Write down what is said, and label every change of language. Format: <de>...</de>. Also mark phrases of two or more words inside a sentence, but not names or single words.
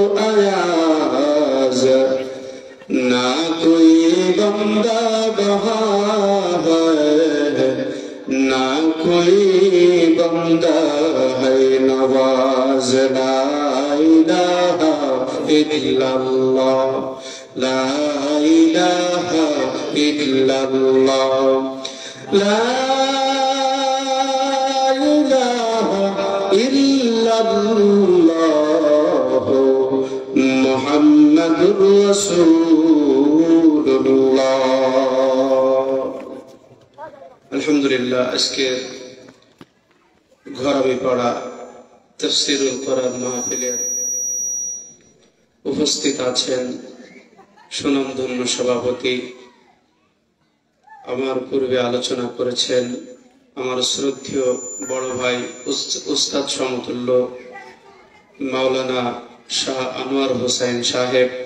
<ur>ایاز نہ کوئی بندہ وہاں ہے نہ کوئی بندہ ہے نواز</ur> <ar>لا الہ الا اللہ لا الہ الا اللہ لا الہ الا اللہ محمد رسول اللہ</ar> <bn>আলহামদুলিল্লাহ আজকে ঘরামি পড়া তাফসীরুল কোরআন মাহফিলের উপস্থিত আছেন সুনামধন্য সভাপতি আমার পূর্বে আলোচনা করেছেন আমার শ্রদ্ধেয় বড় ভাই উস্তাদ সমতুল্য মাওলানা শাহ আনোয়ার হোসেন সাহেব</bn>